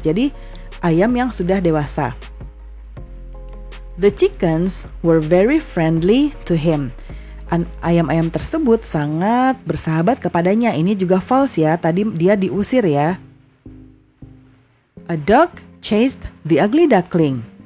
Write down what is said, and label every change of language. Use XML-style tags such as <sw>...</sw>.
<id>Jadi ayam yang sudah dewasa.</id> <en>The chickens were very friendly to him.</en> <id>ayam-ayam tersebut sangat bersahabat kepadanya. Ini juga false ya, tadi dia diusir ya.</id> <en>A dog chased the ugly duckling.</en>